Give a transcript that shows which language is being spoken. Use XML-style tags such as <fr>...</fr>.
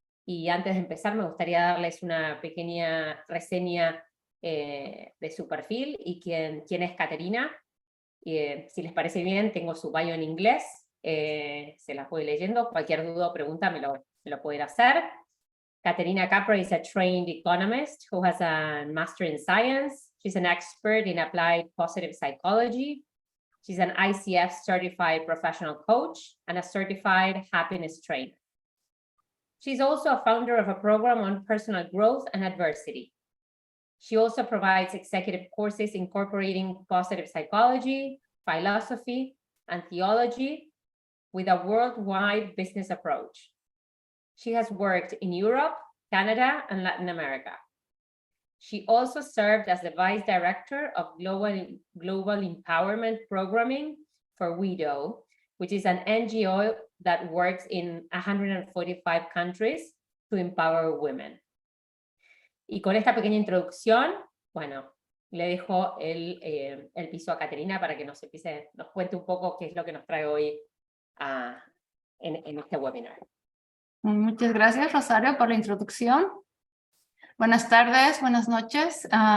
<es>Y antes de empezar, me gustaría darles una pequeña reseña de su perfil y quién es Caterina. Si les parece bien, tengo su bio en inglés, se las voy leyendo. Cualquier duda o pregunta me lo pueden hacer.</es> <en>Caterina Capra is a trained economist who has a master in science. She's an expert in applied positive psychology. She's an ICF certified professional coach and a certified happiness trainer. She's also a founder of a program on personal growth and adversity. She also provides executive courses incorporating positive psychology, philosophy, and theology with a worldwide business approach. She has worked in Europe, Canada, and Latin America. She also served as the Vice Director of Global Empowerment Programming for WIDO, which is an NGO that works in 145 countries to empower women.</en> <es>Y con esta pequeña introducción, bueno, le dejo el piso a Caterina para que nos cuente un poco qué es lo que nos trae hoy en este webinar. Muchas gracias, Rosario, por la introducción. Buenas tardes, buenas noches.</es>